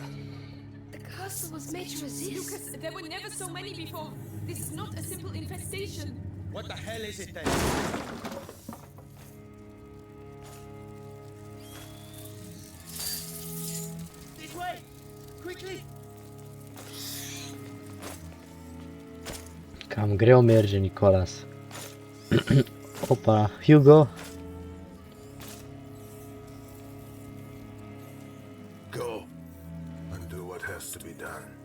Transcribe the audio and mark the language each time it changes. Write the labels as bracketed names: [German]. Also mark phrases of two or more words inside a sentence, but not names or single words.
[English] The castle was made to resist. Lucas, there were never so many before. This is not a simple infestation. What the hell is it then? This way! Quickly! [Romanian] Cam greu merge, Nicolas. Opa, [English] Hugo. Go and do what has to be done.